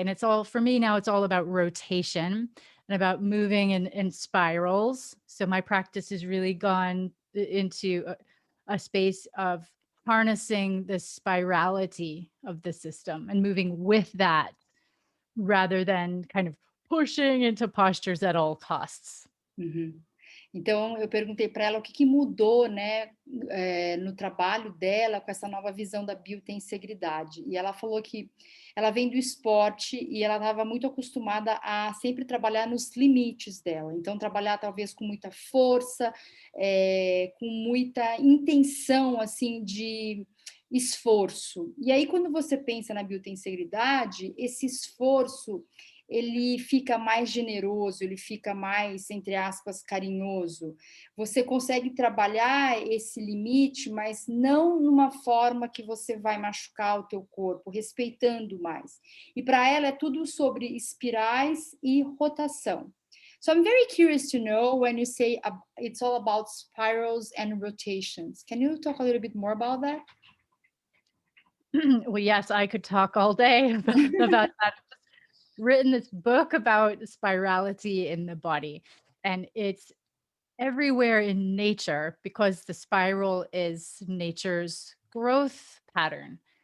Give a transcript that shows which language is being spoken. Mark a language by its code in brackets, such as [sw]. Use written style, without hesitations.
[en] And it's all for me now, it's all about rotation and about moving in spirals. So my practice has really gone into a space of harnessing the spirality of the system and moving with that rather than kind of pushing into postures at all costs. Uhum. [pt] Então, eu perguntei para ela o que que mudou, né, no trabalho dela com essa nova visão da biotensegridade. E ela falou que ela vem do esporte e ela estava muito acostumada a sempre trabalhar nos limites dela. Então, trabalhar talvez com muita força, com muita intenção, assim, de esforço. E aí, quando você pensa na biotensegridade, esse esforço ele fica mais generoso, ele fica mais, entre aspas, carinhoso. Você consegue trabalhar esse limite, mas não numa forma que você vai machucar o teu corpo, respeitando mais. E para ela é tudo sobre espirais e rotação. [en] So I'm very curious to know when you say it's all about spirals and rotations. Can you talk a little bit more about that? Well, yes, I could talk all day about that. Written this book about spirality in the body, and it's everywhere in nature because the spiral is nature's growth pattern.